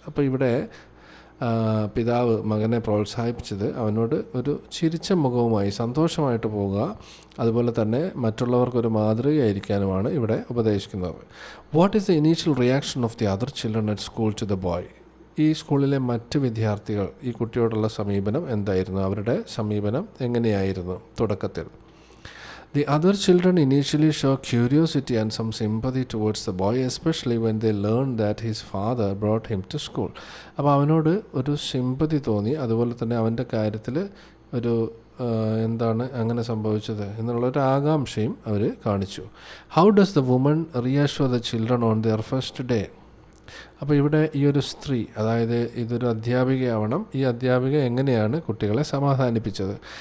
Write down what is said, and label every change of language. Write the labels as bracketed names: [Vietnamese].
[Malayalam] അപ്പോൾ ഇവിടെ പിതാവ് മകനെ പ്രോത്സാഹിപ്പിച്ചത് അവനോട് ഒരു ചിരിച്ച മുഖവുമായി സന്തോഷമായിട്ട് പോവുക, അതുപോലെ തന്നെ മറ്റുള്ളവർക്കൊരു മാതൃകയായിരിക്കാനുമാണ് ഇവിടെ ഉപദേശിക്കുന്നത്. [English] What is the initial reaction of the other children at school to the boy? [Malayalam] ഈ സ്കൂളിലെ മറ്റ് വിദ്യാർത്ഥികൾ ഈ കുട്ടിയോടുള്ള സമീപനം എന്തായിരുന്നു? അവരുടെ സമീപനം എങ്ങനെയായിരുന്നു തുടക്കത്തിൽ? [English] The other children initially show curiosity and some sympathy towards the boy, especially when they learned that his father brought him to school. [Malayalam] അപ്പോൾ അവനോട് ഒരു സിമ്പതി തോന്നി, അതുപോലെ തന്നെ അവൻ്റെ കാര്യത്തിൽ ഒരു എന്താണ് അങ്ങനെ സംഭവിച്ചത് എന്നുള്ളൊരു ആകാംക്ഷയും അവർ കാണിച്ചു. [English] How does the woman reassure the children on their first day? [Malayalam] അപ്പോൾ ഇവിടെ ഈ ഒരു സ്ത്രീ, അതായത് ഇതൊരു അധ്യാപികയാവണം, ഈ അധ്യാപിക എങ്ങനെയാണ് കുട്ടികളെ സമാധാനിപ്പിച്ചത്?